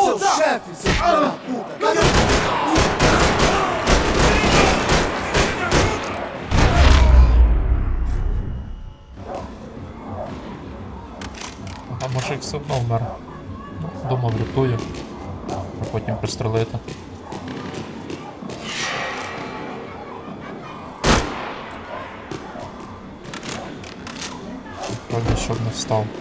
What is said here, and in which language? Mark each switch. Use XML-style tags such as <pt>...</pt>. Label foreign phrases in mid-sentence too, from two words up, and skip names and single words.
<pt>Onde tá o seu chefe, seu filho da puta? Cadê?</pt> <uk>А може і все одно вмер. Думав, рятую, а потім пристрелити. Вроді, щоб не встав.</uk>